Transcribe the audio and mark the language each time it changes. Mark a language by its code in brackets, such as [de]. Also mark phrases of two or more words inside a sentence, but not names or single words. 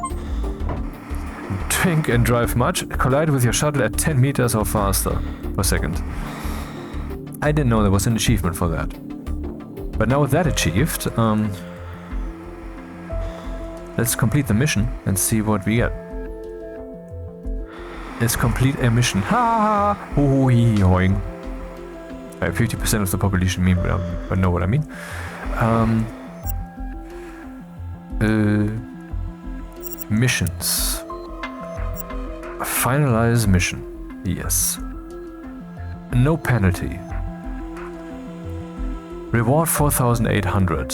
[en] Drink and drive much, collide with your shuttle at 10 meters or faster per second. I didn't know there was an achievement for that. But now with that achieved, let's complete the mission and see what we get. Let's complete a mission. Ha ha! Hoing. 50% of the population but know what I mean. Missions. Finalize mission. Yes. No penalty. Reward 4,800.